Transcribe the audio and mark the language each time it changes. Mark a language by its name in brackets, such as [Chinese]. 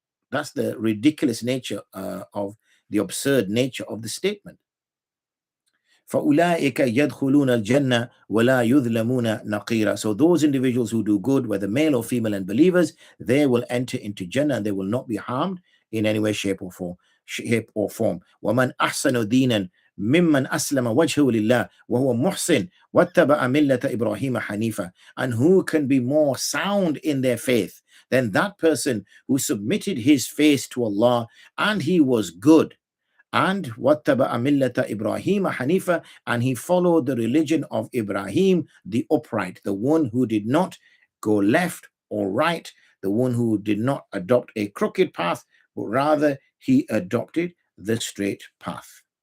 [English] That's the ridiculous nature of the absurd nature of the statement. [Arabic] فَأُولَٰئِكَ يَدْخُلُونَ الْجَنَّةَ وَلَا يُظْلَمُونَ نَقِيرًا. [English] So those individuals who do good, whether male or female and believers, they will enter into Jannah and they will not be harmed in any way, shape or form. [Arabic] وَمَنْ أَحْسَنُ دِينًا ممن أسلم وجهه لله وهو محسن واتبع ملة إبراهيم حنيفا. [English] And who can be more sound in their faith than that person who submitted his face to Allah and he was good, and [Arabic] واتبع ملة إبراهيم حنيفا, [English] and he followed the religion of Ibrahim the upright, the one who did not go left or right, the one who did not adopt a crooked path, but rather he adopted the straight path.